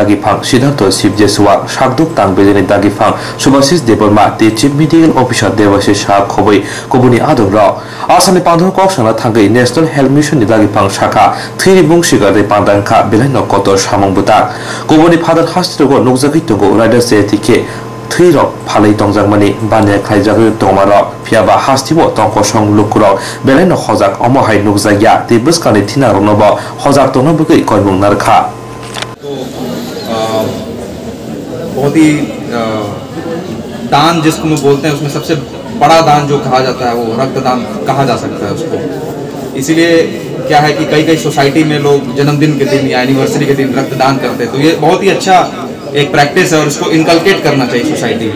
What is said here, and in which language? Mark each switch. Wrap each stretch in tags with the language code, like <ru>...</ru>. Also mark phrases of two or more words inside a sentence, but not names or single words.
<trp>dagifang Siddhartha Sibjeswa shakduk tang bideni dagifang Subhasis Debarma</trp> <en>the Chief Medical Officer</en> <trp>Devashish Shah khoboi kobuni adongrao Asami pandhon koksana thangai National Health Mission ni dagifang shaka thiri moshigate pandangka bilaino kotor samong butak kobuni phadan hastirogo nukjagitungo rider setike Three-rock, Palay Tongzangmani, Banya Kaijak Tomaro, Piaba Hastibo, Tonkosong Lukuro, Beleno Hozak, Omohai Nukzaya, the Buskani Tina Ronobo, Hozak Tonobuki Koyung Narka.</trp> <hi>बहुत ही दान जिसको मैं बोलते हैं उसमें सबसे बड़ा दान जो कहा जाता है वो रक्तदान कहा जा सकता है उसको। इसीलिए क्या है कि कई सोसाइटी में लोग जन्मदिन के दिन या एनिवर्सरी के दिन रक्तदान करते हैं, तो ये बहुत ही अच्छा एक प्रैक्टिस है और इसको इनकलकेट करना चाहिए सोसाइटी में।</hi>